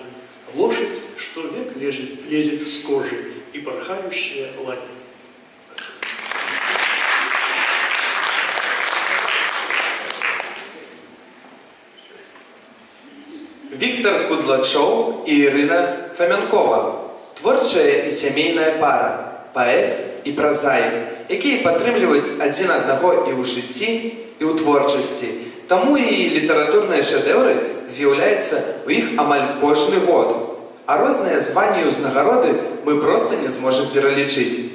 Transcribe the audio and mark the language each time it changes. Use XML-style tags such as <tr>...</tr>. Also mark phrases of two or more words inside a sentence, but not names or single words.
<ru>Лошадь, что век лезет с кожи, и порхающая лань. Виктор Кудлачов и Ирина Фоменкова.</ru> <be>Творчая і сямейная пара, паэт і празаік, якія падтрымліваюць адзін аднаго і ў жыцці, і ў творчасці. Таму і літаратурныя шэдэўры з'яўляюцца ў іх амаль кожны год. А розныя званні і ўзнагароды мы проста не зможам пералічыць.</be>